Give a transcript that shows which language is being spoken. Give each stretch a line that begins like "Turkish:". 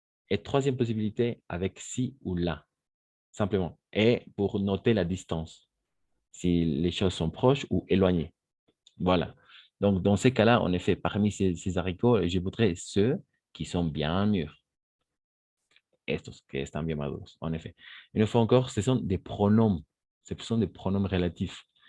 French: Et troisième possibilité, avec si ou là, simplement. Et pour noter la distance, si les choses sont proches ou éloignées. Voilà. Donc, dans ces cas-là, en effet, parmi ces haricots, je voudrais ceux qui sont bien mûrs.
Spanish: Estos que están bien maduros,
French: en effet. Une fois encore, ce sont des pronoms. Ce sont des pronoms relatifs.